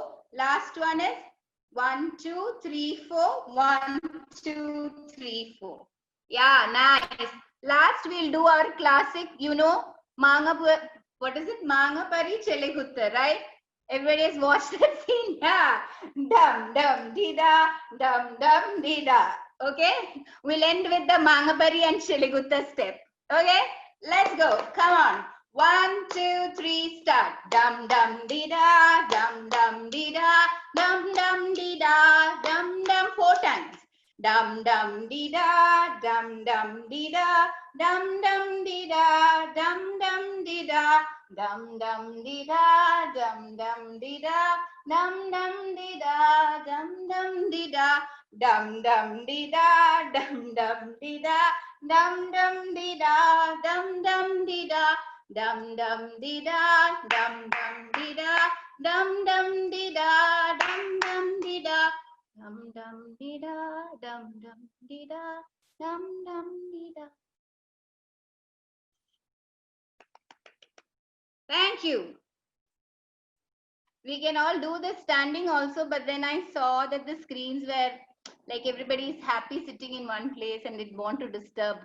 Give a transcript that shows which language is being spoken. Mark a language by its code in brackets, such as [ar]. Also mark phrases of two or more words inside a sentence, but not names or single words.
[en] Last one is 1, 2, 3, 4. 1, 2, 3, 4. Yeah, nice. Last we'll do our classic, you know, what is it? Mangapari Chelegutta, right? Everybody has watched that scene. Yeah. Dum dum dida, dum dum dida. Okay? We'll end with the Mangapari and Chelegutta step. Okay? Let's go. Come on. 1, 2, 3, start. Dum dum dida, dum dum dida, dum dum dida, dum dum 4 times. Dum dum dida, dum dum dida, dum dum dida, dum dum dida, dum dum dida, dum dum dida, dum dum dida, dum dum dida, dum dum dida, dum dum dida, dum dum dida, dum dum dida, dum dum dida, dum dum dida, dum dum dida, dum dum dida. Dum dum dida, dum dum dida, dum dum dida. Thank you. We can all do this standing also, but then I saw that the screens were like everybody is happy sitting in one place and it want to disturb.